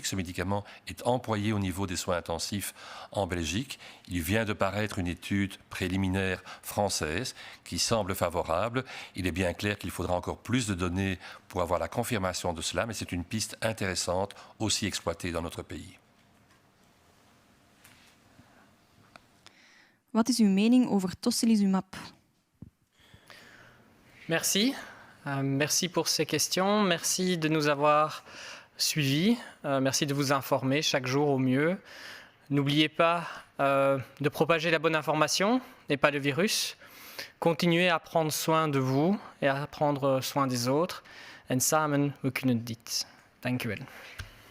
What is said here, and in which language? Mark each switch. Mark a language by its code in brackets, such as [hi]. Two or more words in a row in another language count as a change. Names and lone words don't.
[fr] Ce médicament est employé au niveau des soins intensifs en Belgique. Il vient de paraître une étude préliminaire française qui semble favorable. Il est bien clair qu'il faudra encore plus de données pour avoir la confirmation de cela, mais c'est une piste intéressante aussi exploitée dans notre pays. [nl] Wat is uw mening over tocilizumab? [fr] Merci. Merci pour ces questions. Merci de nous avoir suivis. Merci de vous informer chaque jour au mieux. N'oubliez pas de propager la bonne information et pas le virus. Continuez à prendre soin de vous et à prendre soin des autres. [nl] En samen, we kunnen dit. Dank u wel.